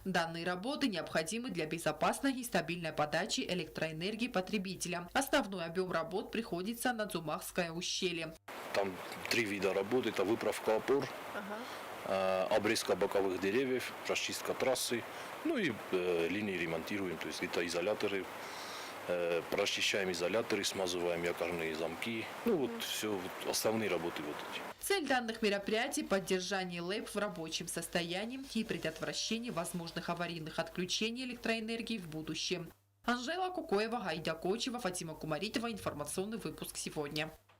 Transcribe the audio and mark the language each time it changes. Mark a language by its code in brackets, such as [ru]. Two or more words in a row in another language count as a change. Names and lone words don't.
[ru] Данные работы необходимы для безопасной и стабильной подачи электроэнергии потребителям. Основной объем работ приходится на Дзумахское ущелье. Там 3 вида работ. Это выправка опор, обрезка боковых деревьев, расчистка трассы, ну и линии ремонтируем, то есть это изоляторы. Прочищаем изоляторы, смазываем якорные замки. Ну вот все, вот основные работы вот эти. Цель данных мероприятий – поддержание ЛЭП в рабочем состоянии и предотвращение возможных аварийных отключений электроэнергии в будущем. Анжела Кукоева, Гайдя Кочева, Фатима Кумаритова. Информационный выпуск сегодня.